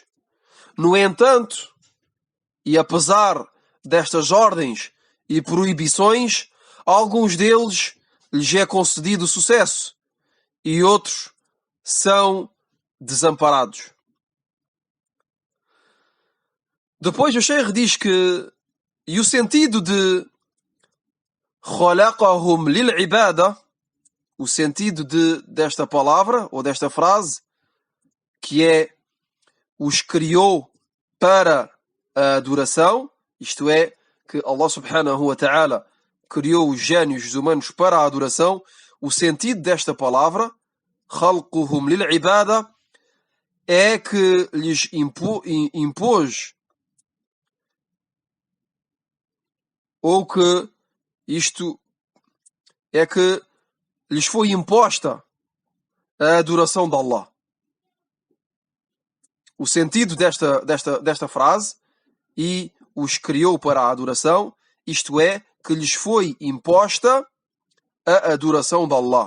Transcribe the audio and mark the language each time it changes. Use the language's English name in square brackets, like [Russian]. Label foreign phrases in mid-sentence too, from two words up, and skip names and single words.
[Portuguese] No entanto, e apesar destas ordens e proibições, alguns deles lhes é concedido sucesso e outros são desamparados. Depois o Sheikh diz que, e o sentido de [Arabic] خلقهم للعبادة, [Portuguese] o sentido desta palavra ou desta frase, que é os criou para a adoração, isto é, que Allah [Arabic] سبحانه وتعالى [Portuguese] criou os génios, os humanos, para a adoração. O sentido desta palavra, [Arabic] خلقهم للعبادة, [Portuguese] é que lhes impôs, ou que isto é que lhes foi imposta a adoração de Allah. O sentido desta frase, e os criou para a adoração, isto é, que lhes foi imposta a adoração de Allah.